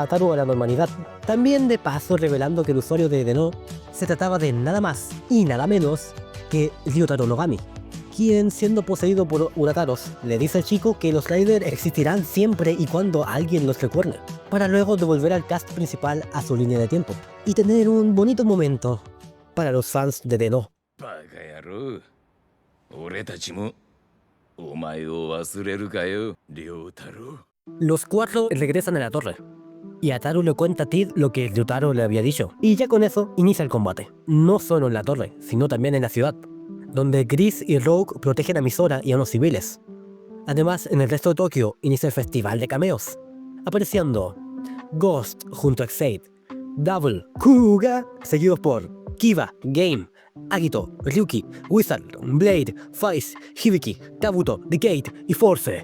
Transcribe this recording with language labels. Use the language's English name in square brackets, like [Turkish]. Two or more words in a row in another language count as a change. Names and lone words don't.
[Spanish] Ataru a la normalidad, también de paso revelando que el usuario de No se trataba de nada más y nada menos que Ryutaro Nogami, quien, siendo poseído por Urataros, le dice al chico que los Rider existirán siempre y cuando alguien los recuerde, para luego devolver al cast principal a su línea de tiempo y tener un bonito momento para los fans de No. [Japanese] バカ野郎俺たちもお前を忘れるかよ良太郎 [Spanish] Los cuatro regresan a la torre, y Ataru le cuenta a Tid lo que Ryutaro le había dicho, y ya con eso inicia el combate, no solo en la torre, sino también en la ciudad, donde Gris y Rogue protegen a Misora y a unos civiles. Además, en el resto de Tokio inicia el festival de cameos, apareciendo Ghost junto a Xade, Double, Kuga, seguidos por Kiba, Game, Agito, Ryuki, Wizard, Blade, Faiz, Hibiki, Kabuto, Decade y Force.